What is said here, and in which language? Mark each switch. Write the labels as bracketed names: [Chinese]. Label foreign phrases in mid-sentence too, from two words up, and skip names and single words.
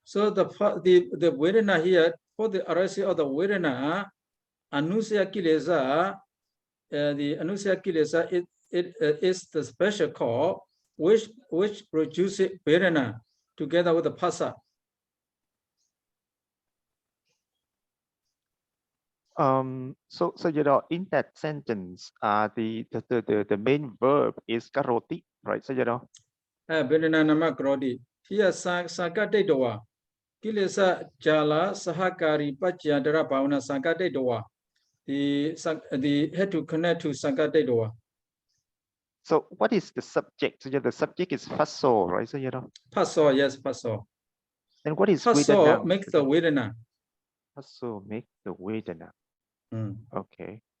[English] So the Vedana here, for the arising of the Vedana, [Pali] Anusaya Kilesa, [English] the [Pali] Anusaya Kilesa, [English] it is the special cause which produces Vedana together with the Phassa. So you know, in that sentence, the main verb is karoti, right? So you know. [Pali] Vedana nama karoti. Here Sankate Doa. Kilesa Jala Sahakari Pachyantara Bhavana Sankate Doa. [English] The had to connect to [Pali] Sankate Doa. [English] So what is the subject? So yeah, the subject is Phasso, right? So you know. Phasso, yes, Phasso. And what is Phasso Vedana? make the Vedana. Phasso make the Vedana. Okay.